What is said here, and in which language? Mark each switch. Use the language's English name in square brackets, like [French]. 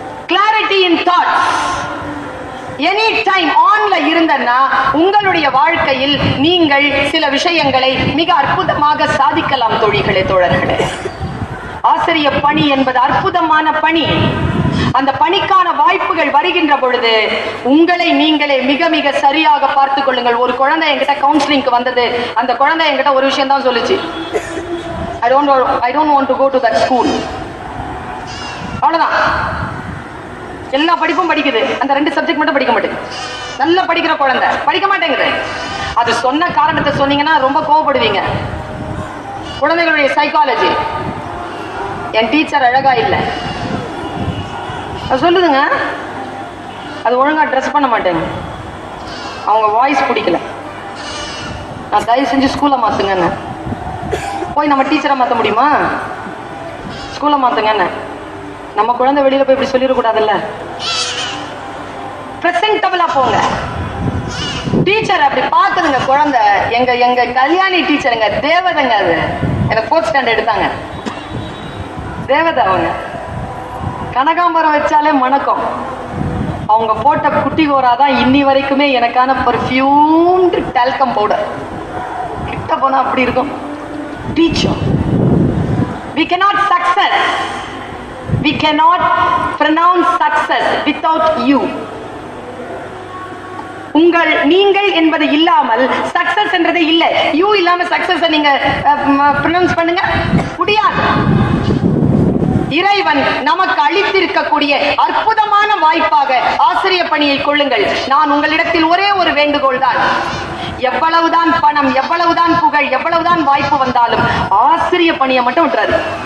[Tamil] Clarity இன் thought any time ஆன்ல இருந்தன்னா உங்களுடைய வாழ்க்கையில் நீங்கள் சில விஷயங்களை மிக அற்புதமாக சாதிக்கலாம். தோழிகளே, தோழர்களே, ஆசிரிய பணி என்பது அற்புதமான பணி. அந்த பணிக்கான வாய்ப்புகள் வருகின்ற பொழுது உங்களை நீங்களே மிக மிக சரியாக பார்த்துக் கொள்ளுங்கள். ஒரு குழந்தை என்கிட்ட கவுன்சிலிங்க்கு வந்தது. அந்த குழந்தை என்கிட்ட ஒரு விஷயம் தான் சொல்லுச்சு, [English] I don't want to go to that school. [Tamil] அவ்வளவுதான். எல்லா படிப்பும் படிக்குது, அந்த 2 சப்ஜெக்ட் மட்டும் படிக்க மாட்டேங்குது. நல்லா படிக்கிற குழந்தை படிக்க மாட்டேங்குது. அது சொன்ன காரணத்தை சொன்னீங்கன்னா ரொம்ப கோவப்படுவீங்க. குழந்தைகளுடைய சைக்காலஜி, என் டீச்சர் அழகா இல்லை சொல்லுதுங்க, அது ஒழுங்கா ட்ரெஸ் பண்ண மாட்டேங்க, அவங்க வாய்ஸ் பிடிக்கல, நான் தயவு செஞ்சு ஸ்கூலை மாத்துங்க. போய் நம்ம டீச்சரை மாற்ற முடியுமா? ஸ்கூலை மாத்துங்க. நம்ம குழந்தை வெளியில போய் இப்படி சொல்லிடக்கூடாதுல்ல. பிரசன்டபிளா போங்க. டீச்சர் அப்படி பாக்குதுங்க குழந்தை. எங்க எங்க கல்யாணி டீச்சருங்க, தேவதைங்க. அது எனக்கு 4th ஸ்டாண்டர்ட் எடுத்தாங்க. தேவதை அவங்க. கனகாம்பரம் வச்சாலே மணக்கம். அவங்க போட்ட குட்டி கோராதான் இன்னி வரைக்குமே எனக்கான பர்ஃபியூம்டு டால்கம் பவுடர். கிட்ட போனா அப்படி இருக்கும். [English] Teacher, we cannot success, we cannot pronounce success without you. [Tamil] நீங்கள் என்பது இல்லாமல் சக்சஸ் என்றதே இல்லை. யூ இல்லாம சக்சஸ் நீங்க ப்ரொனவுன்ஸ் பண்ணுங்க முடியாது. இறைவன் நமக்கு அளித்திருக்கக்கூடிய அற்புதமான வாய்ப்பாக ஆசிரியர் பணியை கொள்ளுங்கள். நான் உங்களிடத்தில் ஒரே ஒரு வேண்டுகோள் தான். எவ்வளவுதான் பணம், எவ்வளவுதான் புகழ், எவ்வளவுதான் வாய்ப்பு வந்தாலும் ஆசிரியர் பணியை மட்டும் விட்டுறாரு.